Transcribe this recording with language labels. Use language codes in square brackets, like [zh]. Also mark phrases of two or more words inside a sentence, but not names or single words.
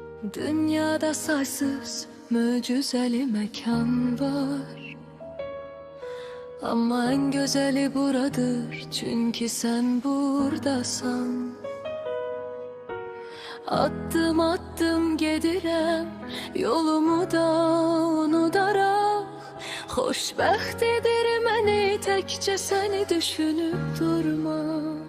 [tr] Dünyada saysız mucizeli mekan var, ama en güzeli buradır, çünkü sen buradasan. [az] Addım addım gedirəm, yolumu da unudaraq. Xoşbəxt edir məni təkcə səni düşünüb durmaq.